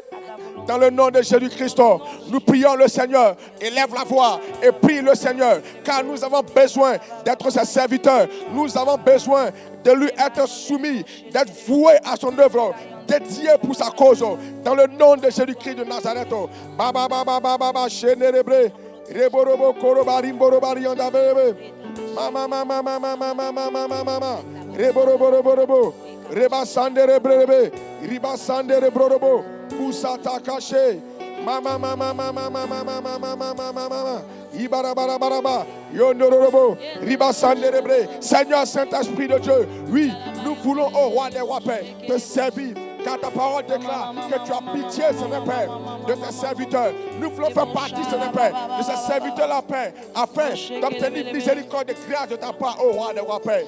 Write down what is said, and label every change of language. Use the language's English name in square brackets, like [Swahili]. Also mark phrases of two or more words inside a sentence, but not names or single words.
[French] Dans le nom de Jésus-Christ, nous prions le Seigneur. Élève la voix et prie le Seigneur, car nous avons besoin d'être ses serviteurs. Nous avons besoin de lui être soumis, d'être voués à son œuvre, dédié pour sa cause. Dans le nom de Jésus-Christ de Nazareth. Baba baba baba shenerebre reborobo korobarim andabebe. Mama mama mama mama mama mama reborobo reba sandere brebe riba sandere brorobo usata caché mama mama mama mama mama mama mama ibara bara bara yondorobo riba sandere bre. Seigneur Saint-Esprit de Dieu, oui, nous voulons au roi des rois Père te servir. Car ta parole déclare que tu as pitié, Seigneur Père, de tes serviteurs. Nous voulons faire partie, Seigneur Père, de ces serviteurs-là, Père, afin d'obtenir miséricorde et grâce de ta part, ô roi des rois, Père.